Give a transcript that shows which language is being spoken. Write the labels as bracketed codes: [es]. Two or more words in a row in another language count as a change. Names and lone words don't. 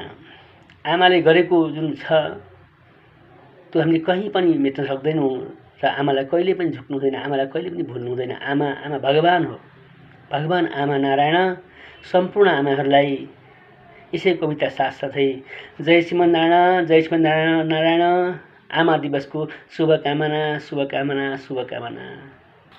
[ne] आमाले गरेको जुन छ त्यो हामीले कहीँ पनि मेट्न सक्दैनौँ र आमालाई कहिले पनि झुक्नु हुँदैन, आमालाई कहिले पनि भुल्नु हुँदैन। आमा भगवान हो, भगवान आमा नारायण। सम्पूर्ण आमाहरूलाई यसै कविता साथसाथै जय श्रीमन्नारायण, जय श्रीमन्नारायण नारायण। आमा दिवसको शुभकामना, शुभकामना, शुभकामना।